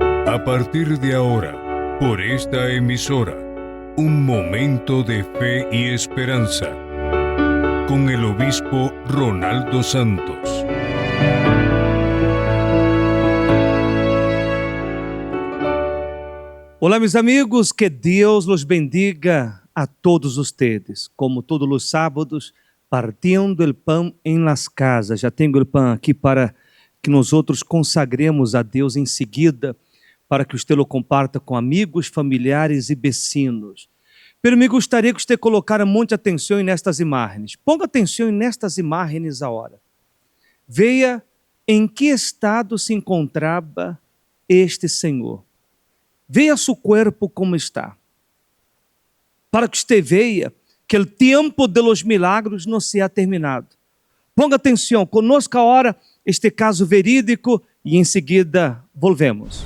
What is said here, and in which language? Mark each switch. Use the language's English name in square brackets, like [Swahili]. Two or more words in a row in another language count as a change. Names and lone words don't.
[Spanish] A partir de ahora, por esta emisora, un momento de fe y esperanza, con el obispo Ronaldo Santos. [Portuguese] Olá, meus amigos, que Deus [Spanish] los bendiga a todos ustedes. [Portuguese] Como todos os sábados, partindo o pão em [Spanish] las casas. [Portuguese] Já tenho o pão aqui para que nós outros consagremos a Deus em seguida, para que você [Spanish] lo comparta [Portuguese] com amigos, familiares e vecinos. Pero me gostaria que você colocara muita atenção nestas imagens. Ponga atenção nestas imagens agora. Veja em que estado se encontrava este Senhor. Veja seu corpo como está. Para que você veja que o tempo [Spanish] de los milagros [Portuguese] não [Spanish] se ha terminado. [Portuguese] Ponga atenção, conosco agora este caso verídico e em seguida volvemos.